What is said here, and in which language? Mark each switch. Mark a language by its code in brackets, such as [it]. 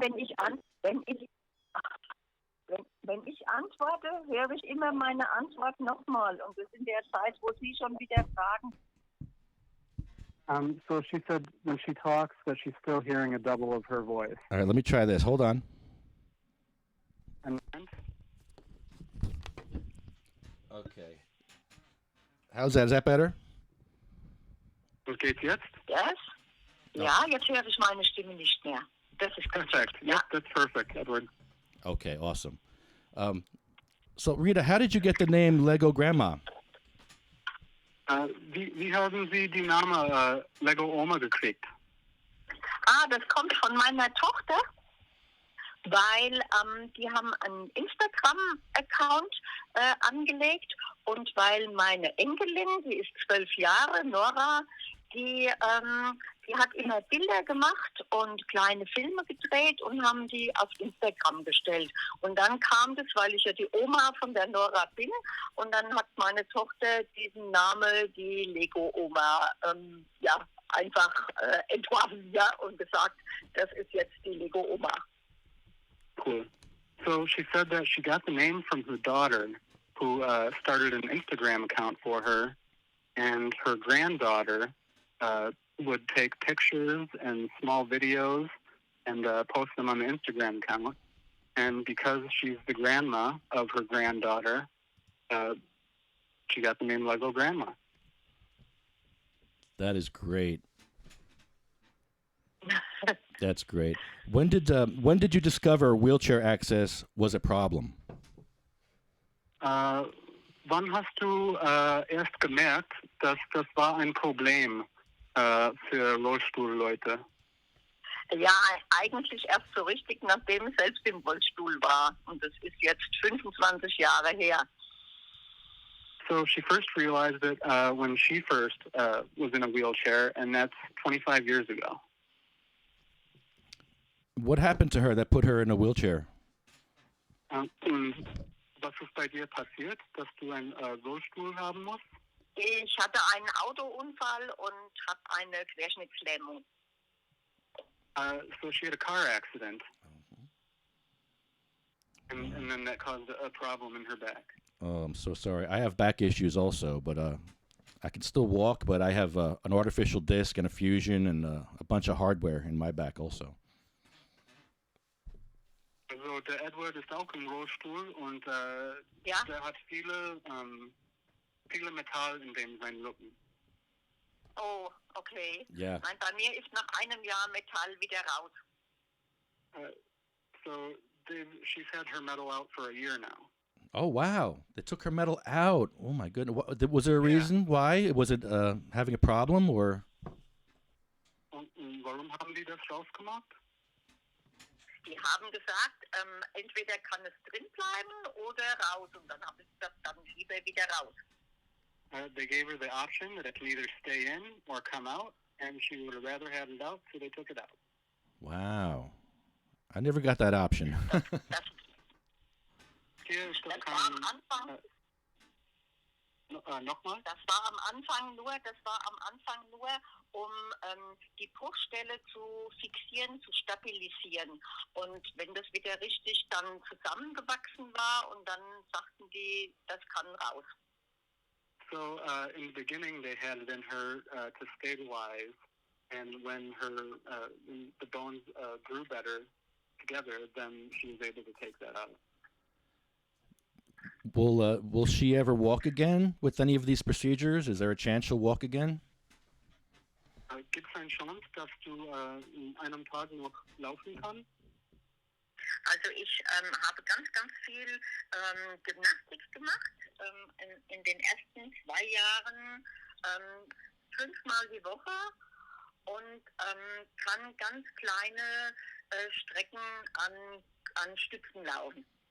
[de] wenn ich antworte, höre ich immer meine Antwort nochmal. Und das in der Zeit, wo Sie schon wieder fragen. [en] So she said when she talks that she's still hearing a double of her voice. All right, let me try this. Hold on. And Okay. How's that? Is that better? [de] und geht's jetzt? [en] Yes? [de] Ja, jetzt höre ich meine Stimme nicht mehr. Das ist gut. [en] Perfect. [de] Ja. [en] Yep, that's perfect, Edward. Okay, awesome. So Rita, how did you get the name Lego Grandma? [de] Wie haben Sie die Name Lego Oma gekriegt? Das kommt von meiner Tochter. weil die haben einen Instagram-Account angelegt und weil meine Enkelin, die ist 12 Jahre, Nora, die hat immer Bilder gemacht und kleine Filme gedreht und haben die auf Instagram gestellt. Und dann kam das, weil ich ja die Oma von der Nora bin, und dann hat meine Tochter diesen Namen, die Lego-Oma, einfach entworfen, ja, und gesagt, das ist jetzt die Lego-Oma. [en] Cool. So she said that she got the name from her daughter, who started an Instagram account for her, and her granddaughter would take pictures and small videos and post them on the Instagram account. And because she's the grandma of her granddaughter, she got the name Lego Grandma. That is great. That's great. When did you discover wheelchair access was a problem? [de] Wann hast du erst gemerkt, dass das war ein Problem für Rollstuhlleute? Ja, eigentlich erst so richtig, nachdem ich selbst im Rollstuhl war. Und das ist jetzt 25 Jahre her. [en] So she first realized it when she first was in a wheelchair, and that's 25 years ago. What happened to her that put her in a wheelchair? [de] Was ist bei dir passiert, dass du einen Rollstuhl haben musst? Ich hatte einen Autounfall und habe eine Querschnittslähmung. [en] So she had a car accident, and then that caused a problem in her back. Oh, I'm so sorry. I have back issues also, but I can still walk, but I have an artificial disc and a fusion and a bunch of hardware in my back also. [de] Also der Edward ist auch im Rollstuhl und Ja? der hat viele Metall in dem seinen Rücken. [en] Oh, okay. Yeah. [de] Nein, bei mir ist nach einem Jahr Metall wieder raus. [en] So she's had her metal out for a year now. Oh, wow. They took her metal out. Oh, my goodness. Was there a reason why? Was it having a problem or? [de] Und warum haben die das rausgemacht? Die haben gesagt, entweder kann es drin bleiben oder raus. Und dann habe ich gesagt, dann lieber wieder raus. [en] They gave her the option that it can either stay in or come out, and she would have rather had it out, so they took it out. Wow. I never got that option. [de] Hier ist das Das war am Anfang. Nochmal? Das war am Anfang nur, um die Bruchstelle zu fixieren, zu stabilisieren. Und wenn das wieder richtig dann zusammengewachsen war, und dann sagten die, das kann raus. [en] So in the beginning, they had it in her to stabilize, and when the bones grew better together, then she was able to take that out. Will she ever walk again with any of these procedures? Is there a chance she'll walk again? [de] Gibt es eine Chance, dass du in einem Tag noch laufen kannst? Also ich habe ganz, ganz viel Gymnastik gemacht. In den ersten 2 Jahren 5-mal die Woche und kann ganz kleine Strecken an Stützen laufen.